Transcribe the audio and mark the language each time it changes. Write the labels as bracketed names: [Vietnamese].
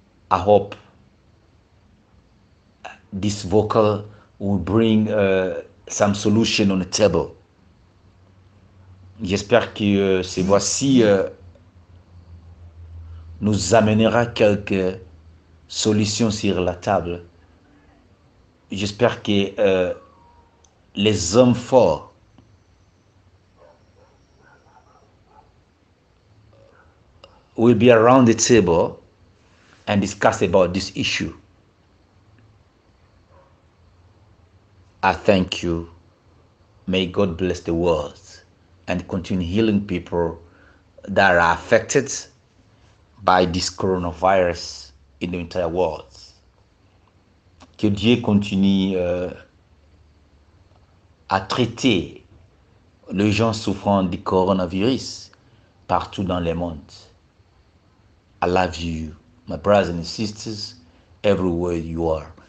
[English] I hope this vocal will bring some solution on the table. [French] J'espère que ces voix-ci nous amènera quelques solutions sur la table. J'espère que les hommes forts [English] will be around the table and discuss about this issue. I thank you. May God bless the world and continue healing people that are affected by this coronavirus in the entire world. [French] Que Dieu continue à traiter les gens souffrant du coronavirus partout dans le monde. [English] I love you, my brothers and sisters, everywhere you are.